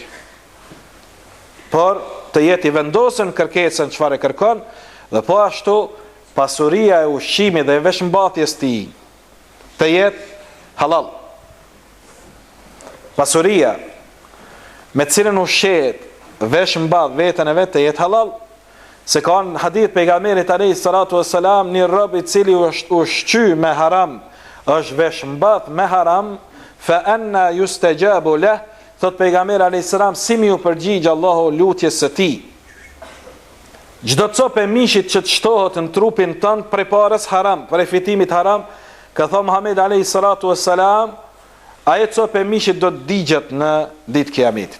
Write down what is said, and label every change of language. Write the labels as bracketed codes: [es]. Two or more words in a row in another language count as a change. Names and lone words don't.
[sq] Por të jetë i vendosën kërkesën çfarë e kërkon, dhe po ashtu pasuria e ushqimit dhe e veshmbathjes tij të jetë halal. Pasuria me cilën ushqehet, veshmbath veten e vet të jetë halal, se ka në hadith pejgamberit [ar] alayhi salatu wassalam, [sq] një rob i cili është ushqy me haram, është veshmbath me haram, [ar] fa anna yustajabu lah, [sq] thot pejgamberi [ar] alayhi salam, [sq] si mi u përgjigj Allahu lutjes së tij. Çdo copë mishit që të shtohet në trupin tënd përpara haram, për fitimit haram, ka thënë Muhamedi [ar] alayhi salatu wassalam, [sq] ajo copë mishit do të digjet në ditë kiametit.